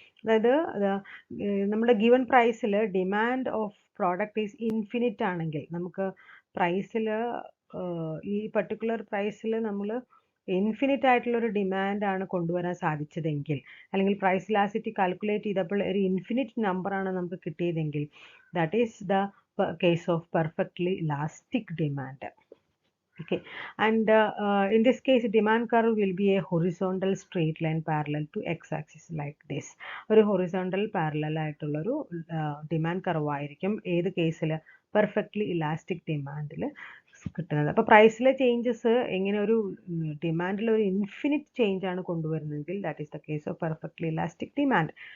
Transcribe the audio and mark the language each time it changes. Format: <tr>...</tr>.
<ml>അതായത് നമ്മുടെ ഗിവൺ പ്രൈസിൽ demand of product is infinite ആണെങ്കിൽ നമുക്ക് പ്രൈസിൽ ഈ പർട്ടിക്കുലർ പ്രൈസിൽ നമ്മൾ ഇൻഫിനിറ്റ് ആയിട്ടുള്ളൊരു ഡിമാൻഡാണ് കൊണ്ടുവരാൻ സാധിച്ചതെങ്കിൽ, അല്ലെങ്കിൽ പ്രൈസ് ഇലാസ്റ്റിറ്റി കാൽക്കുലേറ്റ് ചെയ്തപ്പോൾ ഒരു ഇൻഫിനിറ്റ് നമ്പറാണ് നമുക്ക് കിട്ടിയതെങ്കിൽ</ml> <en>That is the case of perfectly elastic demand. Okay, and in this case demand curve will be a horizontal straight line parallel to x-axis like this.</en> <ml>ഒരു horizontal parallel ആയിട്ടുള്ളൊരു demand curve ആയിരിക്കും ഏത് കേസിൽ? Perfectly elastic ഡിമാൻഡിൽ കിട്ടുന്നത്. അപ്പോൾ പ്രൈസിലെ changes എങ്ങനെ ഒരു ഡിമാൻഡിൽ ഒരു ഇൻഫിനിറ്റ് ചേഞ്ച് ആണ് കൊണ്ടുവരുന്നതെങ്കിൽ</ml> <en>That is the case of perfectly elastic demand.</en>